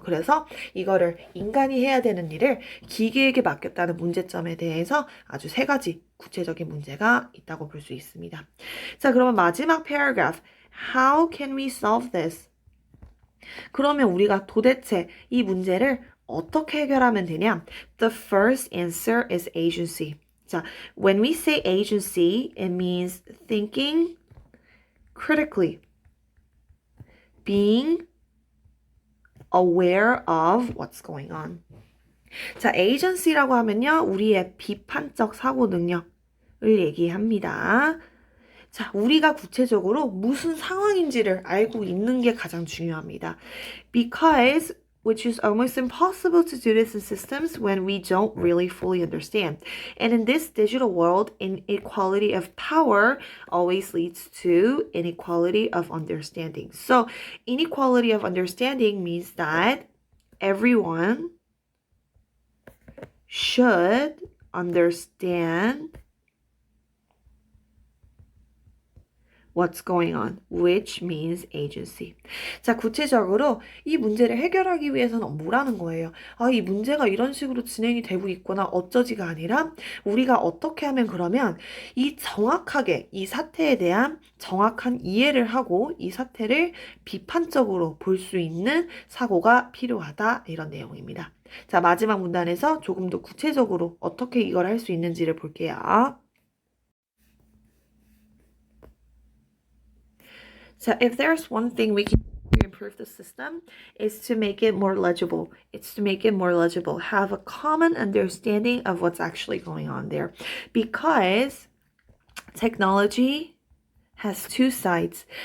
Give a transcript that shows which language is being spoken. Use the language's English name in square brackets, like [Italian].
[Korean] 그래서 이거를 인간이 해야 되는 일을 기계에게 맡겼다는 문제점에 대해서 아주 세 가지 구체적인 문제가 있다고 볼 수 있습니다. 자, 그러면 마지막 paragraph. [English] How can we solve this? [Korean] 그러면 우리가 도대체 이 문제를 어떻게 해결하면 되냐? [English] The first answer is agency. 자, when we say agency, it means thinking critically, being aware of what's going on. [Korean] 자, agency라고 하면요, 우리의 비판적 사고 능력을 얘기합니다. 자, 우리가 구체적으로 무슨 상황인지를 알고 있는 게 가장 중요합니다. [English] Because which is almost impossible to do this in systems when we don't really fully understand. And in this digital world, inequality of power always leads to inequality of understanding. So inequality of understanding means that everyone should understand what's going on, which means agency. [Korean] 자, 구체적으로 이 문제를 해결하기 위해서는 뭐라는 거예요? 아, 이 문제가 이런 식으로 진행이 되고 있구나, 어쩌지가 아니라 우리가 어떻게 하면 그러면 정확하게 이 사태에 대한 정확한 이해를 하고 이 사태를 비판적으로 볼 수 있는 사고가 필요하다, 이런 내용입니다. 자, 마지막 문단에서 조금 더 구체적으로 어떻게 이걸 할 수 있는지를 볼게요. [English] So if there's one thing we can do to improve the system, is to make it more legible. It's to make it more legible. Have a common understanding of what's actually going on there. Because technology has two sides.